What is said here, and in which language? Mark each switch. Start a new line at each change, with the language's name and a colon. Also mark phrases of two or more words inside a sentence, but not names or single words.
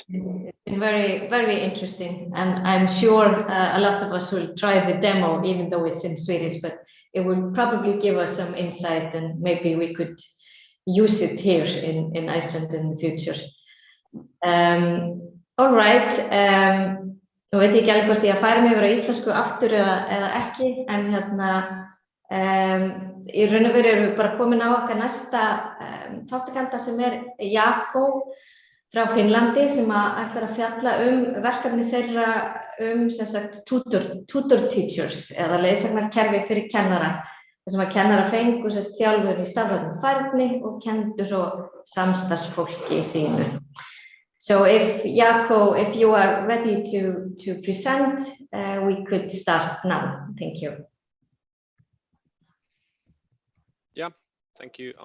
English: Very, very interesting. And I'm sure a lot of us will try the demo, even though it's in Swedish, but it will probably give us some insight, and maybe we could use it here in Iceland in the future. All right.
Icelandic: Nú veit ég ekki alveg hvort ég að færa mig yfir á íslensku aftur eða ekki, en í raun og veru erum við bara komin á okkar næsta þátttakanda, sem Jakko frá Finnlandi, sem ætlar að fjalla verkefni þeirra sem sagt
English: tutor teachers,
Icelandic: eða leiðsögnarkerfi fyrir kennara, þar sem kennara fengu þjálfun í stafrænni færni og kenndu svo samstarfsfólki sínu.
English: So if Jakko, if you are ready to present, we could start now. Thank you. Yeah, thank you.